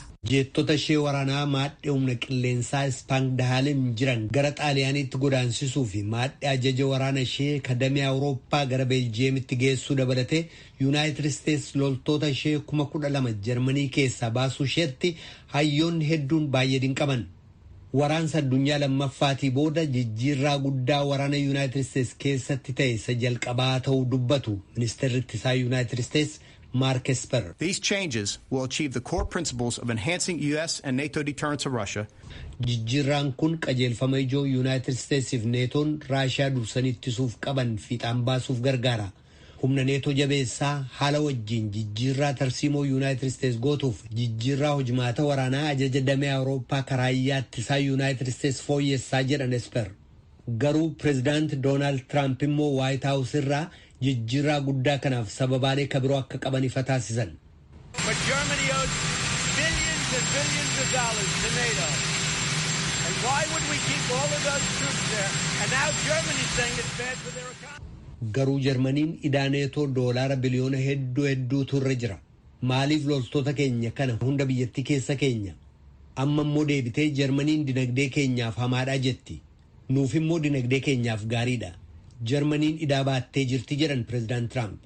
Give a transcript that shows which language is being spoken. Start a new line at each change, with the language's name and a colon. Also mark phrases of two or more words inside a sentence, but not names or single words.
Oromo: Jeettota ishee waraanaa maadhee humna qilleensaa Ispaangdahaalen jiran gara Xaaliyaaniitti godaansisuu fi maadhee ajaja waraana ishee kadamee Awurooppaa gara Beeljiyeemitti geessuu dabalatee Yuunaayitid Isteets loltoota ishee 12,000 Jarmanii keessaa baasuu isheetti hayyoonni hedduun baay'ee dinqaman. Waraansa addunyaa lammaffaatii booda jijjiirraa guddaa waraana Yuunaayitid Isteets keessatti ta'e isa jalqabaa ta'uu dubbatu ministeerri ittisaa Yuunaayitid Isteets Mark Esper.
English: These changes will achieve the core principles of enhancing U.S. and NATO deterrence of Russia.
Oromo: Jijjiirraan kun qajeelfama ijoo Yuunaayitid Isteetsiif neetoon Raashiyaa dursanii ittisuuf qaban fiixaan baasuuf gargaara. Humna neetoo jabeessaa haala wajjiin jijjiirraa tarsiimoo Yuunaayitid Isteets gootuuf jijjiirraa hojimaata waraanaa ajaja damee Awurooppaa karaayyaa ittisaa Yuunaayitid Isteets fooyyessaa jedhan Esper. Garuu pireezidaanti Doonaald Tiraamp immoo Waayit Haawus irraa jijjiirraa guddaa kanaaf sababaalee kabiroo akka qaban ifa taasisan.
English: But Germany owes billions and billions of dollars to NATO. And why would we keep all of those troops there? And now Germany's saying it's bad for their economy.
Oromo: Garuu Jarmaniin idaa neetoo doolaara biliyoona hedduutu irra jira. Maaliif loltoota keenya kana hunda biyyattii keessa keenya? Amma immoo deebitee Jarmaniin dinagdee keenyaaf hamaadhaa jetti. Nuuf immoo dinagdee keenyaaf gaariidha. Jarmaniin idaa baattee jirti jedhan pireezidaant Tiraamp.